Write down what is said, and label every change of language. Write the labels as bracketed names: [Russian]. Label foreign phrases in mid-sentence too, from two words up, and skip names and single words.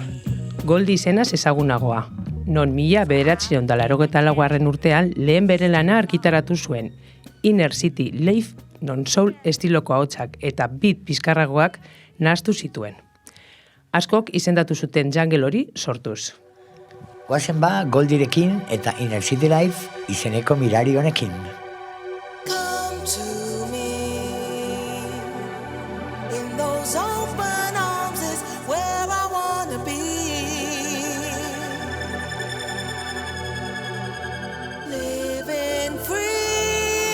[Basque] Goldie izenaz ezagunagoa, non 1984 urtean lehen bere lana argitaratu zuen, Inner City Life non soul estiloko ahotsak eta beat pizkarragoak nahastu zituen. Askok izendatu zuten jungle hori sortuz. Guazen ba Goldirekin eta Inner City Life izeneko mirari honekin. [English] Come to me in those open arms is where I wanna be. Living free.